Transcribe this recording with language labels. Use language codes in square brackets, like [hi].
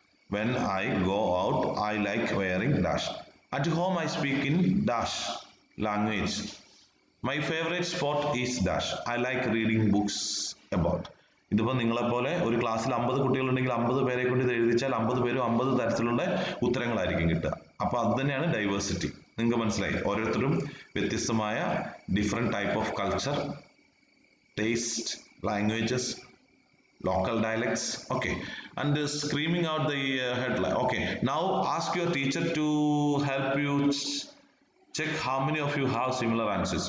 [en] When I go out, I like wearing dash. At home, I speak in dash language. My favorite sport is dash. I like reading books about. [ml] ഇതിപ്പോൾ നിങ്ങളെപ്പോലെ ഒരു ക്ലാസ്സിൽ 50 കുട്ടികളുണ്ടെങ്കിൽ 50 പേരെ കൊണ്ട് ഇത് എഴുതിച്ചാൽ 50 പേരും 50 തരത്തിലുള്ള ഉത്തരങ്ങളായിരിക്കും കിട്ടുക. അപ്പൊ അത് തന്നെയാണ് ഡൈവേഴ്സിറ്റി. നിങ്ങൾക്ക് മനസ്സിലായി? ഓരോരുത്തരും വ്യത്യസ്തമായ [en] Different type of culture, taste, languages, local dialects. Okay, and screaming out the headline. Okay, now ask your teacher to help you check how many of you have similar answers.